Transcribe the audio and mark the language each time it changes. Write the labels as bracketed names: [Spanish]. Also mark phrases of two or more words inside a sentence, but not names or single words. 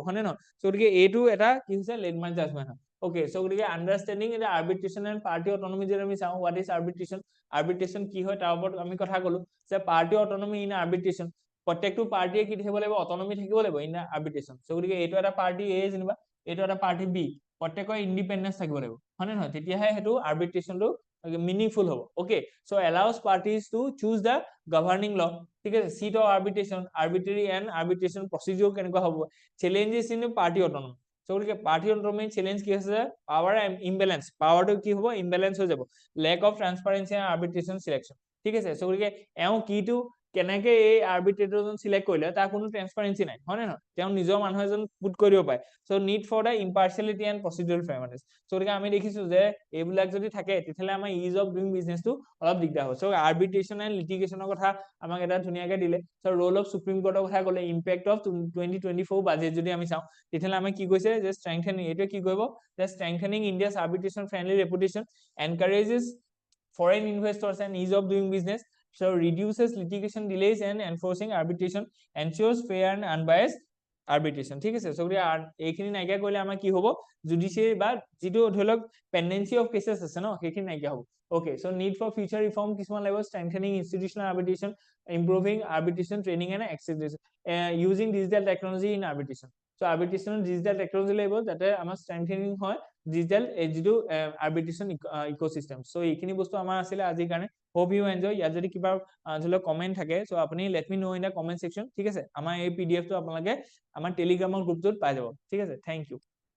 [Assamese] হয়নে নহয় সো গতিকে এইটো এটা কি হৈছে [English] landmark judgment [Assamese] হয় [English] okay so [Assamese] গতিকে [English] understanding in arbitration and party autonomy [Assamese] যদি আমি চাওঁ [English] what is arbitration [Assamese] কি হয় তাৰ ওপৰত আমি কথা কলো যে [English] party autonomy in arbitration [Assamese] প্ৰত্যেকটো পাৰ্টিয়ে কি থাকিব লাগিব অটনমি থাকিব লাগিব [English] in arbitration [Assamese] সো গতিকে এইটো এটা [English] party A [Assamese] যেনিবা এইটো এটা [English] party B [Assamese] প্ৰত্যেকৰ ইন্ডিপেন্ডেন্স থাকিব লাগিব হয়নে নহয় তেতিয়াহে হেতু আৰ্বিট্ৰেশনটো meaningful হ'ব [English] okay so allows parties to choose the governing law [Assamese] ঠিক আছে [English] seat of arbitration arbitrary and arbitration procedure [Assamese] কেনেকুৱা হ'ব [English] challenges in party autonomy so [Assamese] গতিকে [English] party autonomy challenge [Assamese] কি আছে [English] power imbalance [Assamese] পাৱাৰটো কি হ'ব ইমবেলেন্স হৈ যাব [English] lack of transparency and arbitration selection [Assamese] ঠিক আছে so গতিকে এও কিটো কেনেকে এই আৰ্বিট্ৰেটৰজন সিলেক্ট কৰিলে তাৰ কোনো ট্ৰান্সপাৰেন্সি নাই হয় না তেওঁ নিজৰ মানুহ এজন পুট কৰিব পাৰে [English] so need for the impartiality and procedural fairness [Assamese] সো গতিকে আমি দেখিছো যে এইবিলাক যদি থাকে তেতিয়ালে আমাৰ [English] ease of doing businessটো [Assamese] অলপ দিগদাৰ হয় সো [English] arbitration and litigationৰ [Assamese] কথা আমাক এটা ধুনিয়াকে দিলে সো [English] role of Supreme Courtৰ [Assamese] কথা ক'লে [English] impact of 2024 budget [Assamese] যদি আমি চাওঁ তেতিয়ালে আমি কি কৈছে যে স্ট্ৰেংথেনিং এটো কি কৰিব যে [English] strengthening India's arbitration friendly reputation encourages foreign investors and ease of doing business so reduces litigation delays and enforcing arbitration ensures fair and unbiased [Assamese] আৰ্বিট্ৰেশ্যন ঠিক আছে সো এইখিনি নাইকিয়া কৰিলে আমাৰ কি হ'ব জুডিচিয়াৰী বা যিটো ধৰি লওক [English] pendency of cases [Assamese] আছে ন সেইখিনি নাইকিয়া হ'ব okay [English] so need for future reform [Assamese] কিছুমান লাগিব [English] strengthening institutional arbitration improving arbitration training and accreditation using digital technology in arbitration so arbitration digital technology [Assamese] লাগিব যাতে আমাৰ strengthening হয় digital যিটো [English] arbitration ecosystem [Assamese] so এইখিনি বস্তু আমাৰ আছিল আজিৰ কাৰণে [English] hope you enjoy [Assamese] ইয়াত যদি কিবা ধৰি লওক কমেন্ট থাকে so আপুনি [English] let me know in the comment section [Assamese] ঠিক আছে আমাৰ এই pdf টো আপোনালোকে আমাৰ টেলিগ্ৰামৰ গ্ৰুপটোত পাই যাব ঠিক আছে [English] thank you